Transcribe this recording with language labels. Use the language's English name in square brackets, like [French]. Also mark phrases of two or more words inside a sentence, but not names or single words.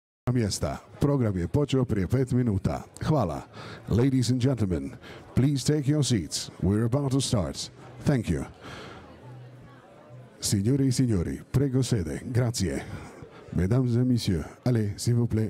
[Croatian] mjesta. Program je počeo prije 5 minuta. Hvala. [English] Ladies and gentlemen, please take your seats. We're about to start. Thank you. [Italian] Signore e signori, prego sede. Grazie. [French] Mesdames et messieurs, allez, s'il vous plaît.